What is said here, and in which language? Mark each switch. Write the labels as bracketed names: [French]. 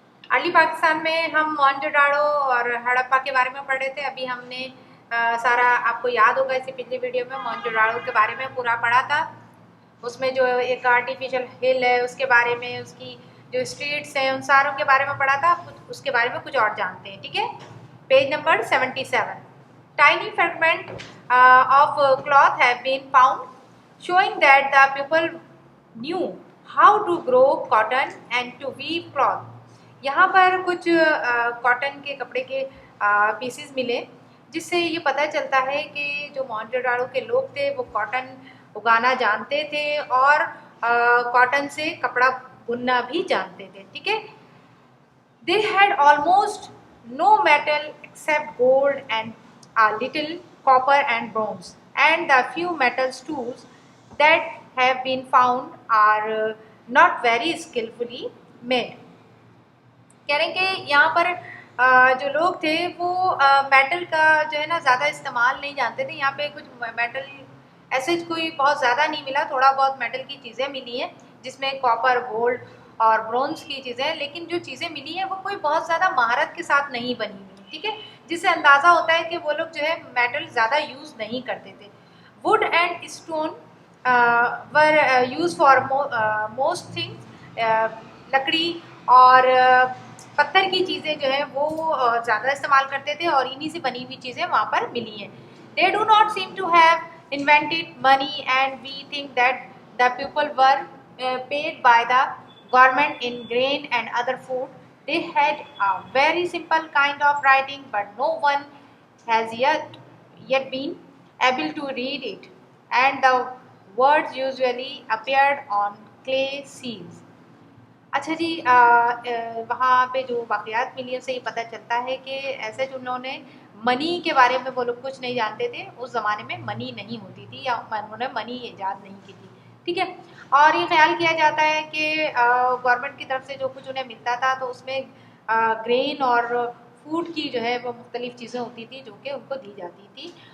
[Hindi] Early Pakistan में हम मोहनजोदाड़ो और हड़प्पा के बारे में पढ़ रहे थे। अभी हमने सारा, आपको याद होगा, इसी पिछले वीडियो में मोहनजोदाड़ो के बारे में पूरा पढ़ा था। उसमें जो एक आर्टिफिशियल हिल है उसके बारे में, उसकी जो स्ट्रीट्स हैं उन सारों के बारे में पढ़ा था। कुछ उसके बारे में कुछ और जानते हैं। ठीक है। Page number 77। [English] Tiny fragment of cloth have been found, showing that the people knew how to grow cotton and to weave cloth. [Hindi] यहाँ पर कुछ कॉटन के कपड़े के पीसेस मिले, जिससे ये पता चलता है कि जो मोहनजोदाड़ो के लोग थे वो कॉटन उगाना जानते थे और कॉटन से कपड़ा बुनना भी जानते थे। ठीक है। [English] They had almost no metal except gold and a little copper and bronze, and the few metal tools that have been found are not very skillfully made. [Hindi] कह रहे हैं कि यहाँ पर जो लोग थे वो मेटल का जो है ना ज़्यादा इस्तेमाल नहीं जानते थे। यहाँ पे कुछ मेटल ऐसे कोई बहुत ज़्यादा नहीं मिला, थोड़ा बहुत मेटल की चीज़ें मिली हैं, जिसमें कॉपर, गोल्ड और ब्रोंज की चीज़ें, लेकिन जो चीज़ें मिली हैं वो कोई बहुत ज़्यादा महारत के साथ नहीं बनी हुई। ठीक है। जिससे अंदाज़ा होता है कि वो लोग जो है मेटल ज़्यादा यूज़ नहीं करते थे। [English] Wood and stone were use for most things. [Hindi] लकड़ी और पत्थर की चीज़ें जो है वो ज़्यादा इस्तेमाल करते थे और इन्हीं से बनी हुई चीज़ें वहाँ पर मिली हैं। [English] They do not seem to have invented money, and we think that the people were paid by the government in grain and other food. They had a very simple kind of writing, but no one has yet been able to read it, and the words usually appeared on clay seals. [Hindi] अच्छा जी, वहाँ पे जो वाक़यात मिली उससे ये पता चलता है कि ऐसे जो उन्होंने मनी के बारे में वो लोग कुछ नहीं जानते थे। उस ज़माने में मनी नहीं होती थी या उन्होंने मनी ईजाद नहीं की थी। ठीक है। और ये ख्याल किया जाता है कि गवर्नमेंट की तरफ से जो कुछ उन्हें मिलता था तो उसमें ग्रेन और फूड की जो है वो मुख्तलिफ़ चीज़ें होती थी जो कि उनको दी जाती थी।